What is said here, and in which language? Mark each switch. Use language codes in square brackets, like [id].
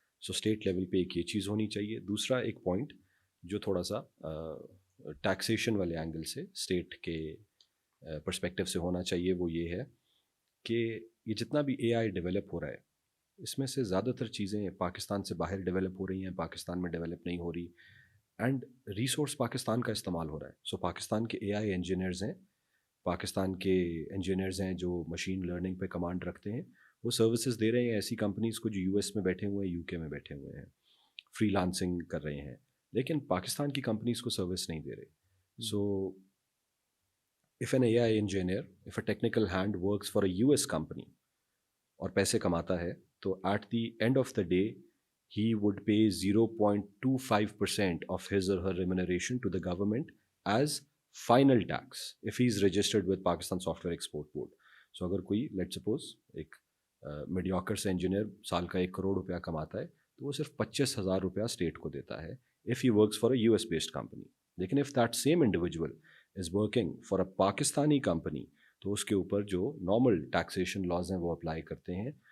[ur] So state level پہ ایک یہ چیز ہونی چاہیے. دوسرا ایک پوائنٹ جو تھوڑا سا ٹیکسیشن والے اینگل سے اسٹیٹ کے پرسپیکٹیو سے ہونا چاہیے، وہ یہ ہے کہ یہ جتنا بھی اے آئی ڈیولپ ہو رہا ہے اس میں سے زیادہ تر چیزیں پاکستان سے باہر ڈیولپ ہو رہی ہیں، پاکستان میں ڈیولپ نہیں ہو رہی، اینڈ ریسورس پاکستان کا استعمال ہو رہا ہے. سو پاکستان کے اے آئی انجینئرز ہیں، پاکستان کے انجینئرز ہیں جو مشین لرننگ پہ کمانڈ رکھتے ہیں، وہ سروسز دے رہے ہیں ایسی کمپنیز کو جو یو ایس میں بیٹھے ہوئے ہیں، یو کے میں بیٹھے ہوئے ہیں، فری لانسنگ کر رہے ہیں، لیکن پاکستان کی کمپنیز کو سروس نہیں دے رہے. [en] so if an AI engineer, if a technical hand works for a US company [ur] اور پیسے کماتا ہے، تو [en] at the end of the day he would pay 0.25% of his or her remuneration to the government as final tax if he is registered with Pakistan Software Export Board. [ur] So اگر کوئی [en] let's suppose [ur] ایک mediocre سے engineer سال کا 1 کروڑ روپیہ کماتا ہے تو وہ صرف 25,000 روپیہ اسٹیٹ کو دیتا ہے [en] if he works for a US based company. [ur] لیکن [en] if that same individual is working for a [ur] Pakistani company تو اس کے اوپر جو نارمل ٹیکسیشن لاز ہیں وہ اپلائی کرتے ہیں.